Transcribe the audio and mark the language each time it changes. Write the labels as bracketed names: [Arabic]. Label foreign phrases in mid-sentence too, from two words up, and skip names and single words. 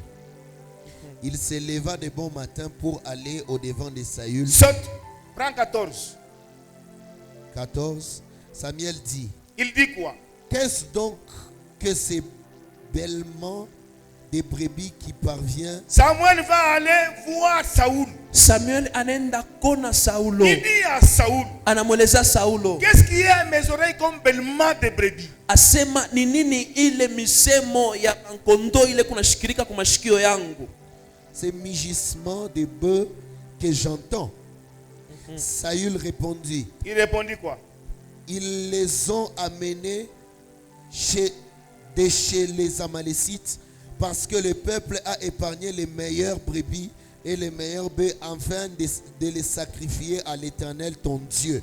[French] Il se leva de bon matin pour aller au devant de Saül. Saute, prends 14. 14. Samuel dit, Il dit quoi? qu'est-ce donc que ces bêlements des brebis qui parvient? Samuel va aller voir Saoul. [Swahili] Samuel anenda kona Saulo. [French] Il dit à Saoul, [Swahili] Anamweleza Saulo. [French] qu'est-ce qui est à mes oreilles comme bêlement de brebis? [Swahili] Asema ni nini ile misemo ya nkondo ile kunashikirika kwa mashikio yangu? [French] Ces mugissements de bœufs que j'entends. Saül répondit, Il répondit quoi? ils les ont amenés de chez les Amalécites parce que le peuple a épargné les meilleures brebis et les meilleurs bœufs afin de les sacrifier à l'Éternel ton Dieu.